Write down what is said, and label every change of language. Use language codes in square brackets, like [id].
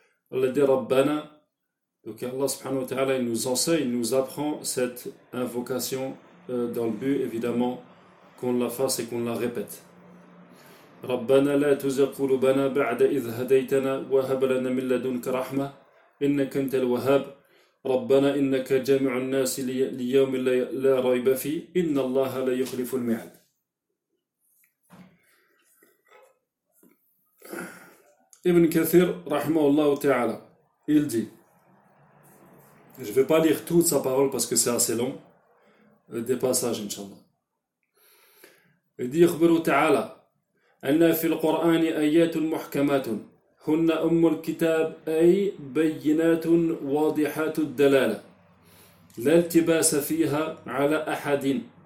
[fr] Allah dit Rabbana, donc Allah subhanahu wa ta'ala, il nous enseigne, il nous apprend cette invocation dans le but évidemment qu'on la fasse et qu'on la répète. [ar] ربنا لا تزغ قلوبنا بعد إذ هديتنا وهب لنا من لدنك رحمة إنك أنت الوهاب. ربنا إنك جامع الناس ليوم لا ريب فيه إن الله لا يخلف الميعاد. ابن كثير رحمه الله تعالى [fr] il dit, je vais pas lire toute sa parole parce que c'est assez long, des passages inshallah. Il dit [ar] يخبر تعالى أن في القرآن آيات محكمات هن أم الكتاب أي بينات واضحات الدلالة لا التباس فيها على أحد.